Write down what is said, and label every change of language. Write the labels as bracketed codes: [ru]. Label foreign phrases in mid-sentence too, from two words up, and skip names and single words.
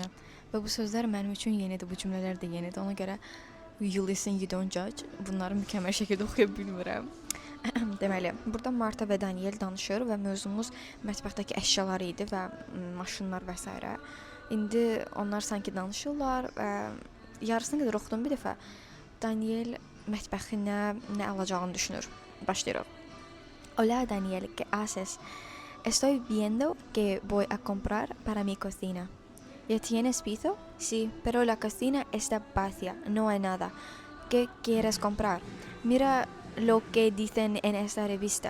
[az] Və bu sözlər mənim üçün yenidir, bu cümlələr də yenidir. Ona görə [en] you listen, you don't judge. [az] Bunları mükəmməl şəkildə oxuya bilmirəm. Deməli, burada Marta və Daniel danışır və mövzumuz mətbəxdəki əşyalar idi və maşınlar və s. İndi onlar sanki danışırlar və yarısına qədər oxudum bir dəfə. Daniel mətbəxinə nə alacağını düşünür. Başlayırıq. [es] Hola Daniel, ¿qué haces? Estoy viendo que voy a comprar para mi cocina. ¿Ya tienes piso? Sí, pero la cocina está vacía, no hay nada. ¿Qué quieres comprar? Mira lo que dicen en esta revista.